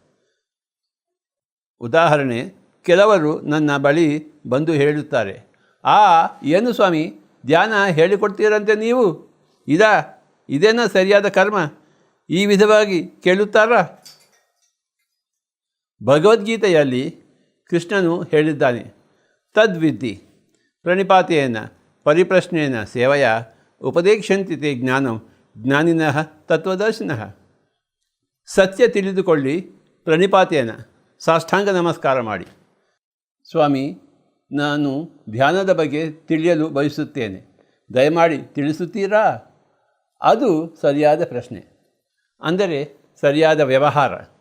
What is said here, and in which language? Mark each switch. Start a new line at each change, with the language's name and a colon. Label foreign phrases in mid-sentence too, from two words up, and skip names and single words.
Kannada: ಉದಾಹರಣೆ, ಕೆಲವರು ನನ್ನ ಬಳಿ ಬಂದು ಹೇಳುತ್ತಾರೆ, ಏನು ಸ್ವಾಮಿ ಧ್ಯಾನ ಹೇಳಿಕೊಡ್ತೀರಂತೆ ನೀವು, ಇದೇನಾ ಸರಿಯಾದ ಕರ್ಮ? ಈ ವಿಧವಾಗಿ ಕೇಳುತ್ತಾರಾ? ಭಗವದ್ಗೀತೆಯಲ್ಲಿ ಕೃಷ್ಣನು ಹೇಳಿದ್ದಾನೆ,
Sanskrit: ತದ್ವಿದ್ಧಿ ಪ್ರಣಿಪಾತೇನ ಪರಿಪ್ರಶ್ನೇನ ಸೇವೆಯ ಉಪದೇಕ್ಷಂತಿ ತೇ ಜ್ಞಾನಂ ಜ್ಞಾನಿನಃ ತತ್ವದರ್ಶಿನಃ.
Kannada: ಸತ್ಯ ತಿಳಿದುಕೊಳ್ಳಿ, ಪ್ರಣಿಪಾತೇನ ಸಾಷ್ಟಾಂಗ ನಮಸ್ಕಾರ ಮಾಡಿ, ಸ್ವಾಮಿ ನಾನು ಧ್ಯಾನದ ಬಗ್ಗೆ ತಿಳಿಯಲು ಬಯಸುತ್ತೇನೆ, ದಯಮಾಡಿ ತಿಳಿಸುತ್ತೀರಾ? ಅದು ಸರಿಯಾದ ಪ್ರಶ್ನೆ, ಅಂದರೆ ಸರಿಯಾದ ವ್ಯವಹಾರ.